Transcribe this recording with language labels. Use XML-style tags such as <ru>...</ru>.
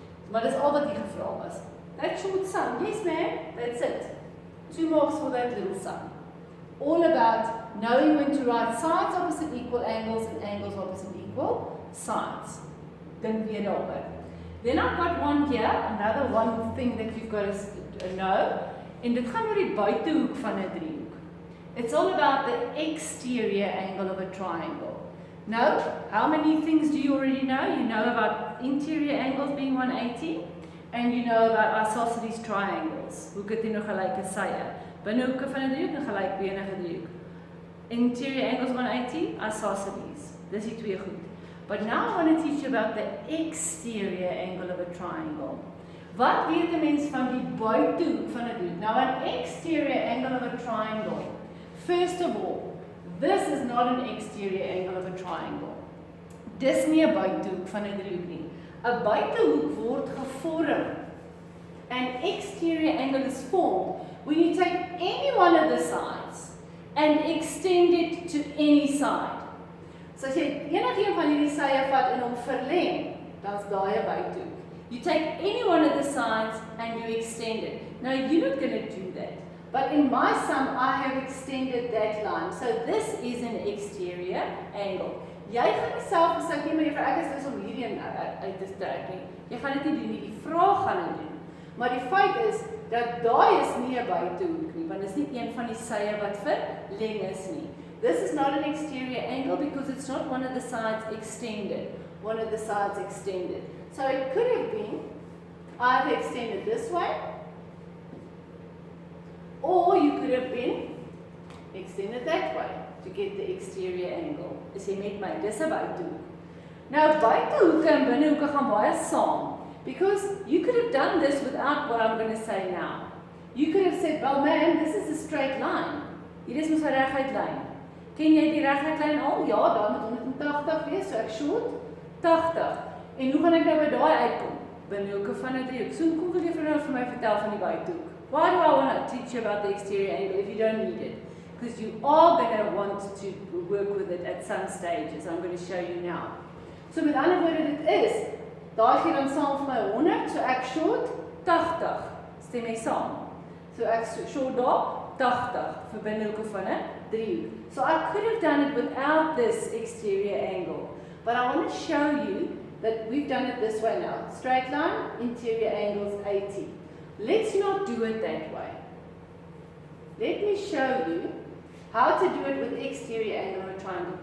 <af>Maar dis al wat hier gevra was.</af> <en>That short sum. Yes, ma'am. That's it. 2 marks for that little sum. All about knowing when to write sides opposite equal angles and angles opposite equal sides.</en> <af>Dink weer daaroor.</af> <en>Then I've got one here, another one thing that you've got to know.</en> <af>En dit gaan oor die buitehoek van 'n driehoek.</af> <en>It's all about the exterior angle of a triangle. Now, how many things do you already know? You know about interior angles being 180, and you know about isosceles triangles.</en> <af>Hoeke teenoor gelyke sye. Binnehoeke van 'n driehoek en gelykbenige driehoek.</af> <en>Interior angles 180, isosceles.</en> <af>Dis die twee goed.</af> <en>But now I want to teach you about the exterior angle of a triangle.</en> <af>Wat weet 'n mens van die buitehoek van 'n driehoek?</af> <en>Now an exterior angle of a triangle. First of all, this is not an exterior angle of a triangle.</en> <af>Dis nie 'n buitehoek van 'n driehoek nie. 'n Buitehoek word gevorm.</af> <en>An exterior angle is formed when you take any one of the sides and extend it to any side.</en> <af>So as jy enige een van hierdie sye vat en hom verleng, dan's daai 'n buitehoek.</af> <en>You take any one of the sides and you extend it. Now you're not going to do that. But in my sum, I have extended that line. So this is an exterior angle.</en> <af>Jy gaan nie self besluit nie, maar ek is dus om hierdie uit te trek nie. Jy gaan dit nie doen nie, die vraag gaan dit doen. Maar die feit is, dat daai is nie 'n buitehoek nie, want dit is nie een van die sye wat verleng is nie.</af> <en>This is not an exterior angle because it's not one of the sides extended. One of the sides extended. So it could have been either extended this way, or you could have been extended that way to get the exterior angle.</en> <af>As jy met my, dis 'n buitehoek. Nou buitehoeke en binnehoeke gaan baie saam.</af> <en>Because you could have done this without what I'm going to say now. You could have said, well man, this is a straight line.</en> <af>Hier is mos 'n reguit lyn. Ken jy die reguit lyn al? Ja, daar moet 180 wees, so ek short 80. En hoe gaan ek nou by daai uitkom? Binnehoeke van 'n driehoek. So kom wil jy vir my vertel van die buitehoek?</af> <en>Why do I want to teach you about the exterior angle if you don't need it? Because you are going to want to work with it at some stages. I'm going to show you now.</en> <af>So met ander woorde, dit is, daai gee dan saam vir my 100, so ek short 80. Stem jy saam? So ek short daar 80 vir binnehoeke van 'n driehoek.</af> <en>So I could have done it without this exterior angle. But I want to show you that we've done it this way now. Straight line, interior angles 80. Let's not do it that way. Let me show you how to do it with exterior angle on a triangle.</en>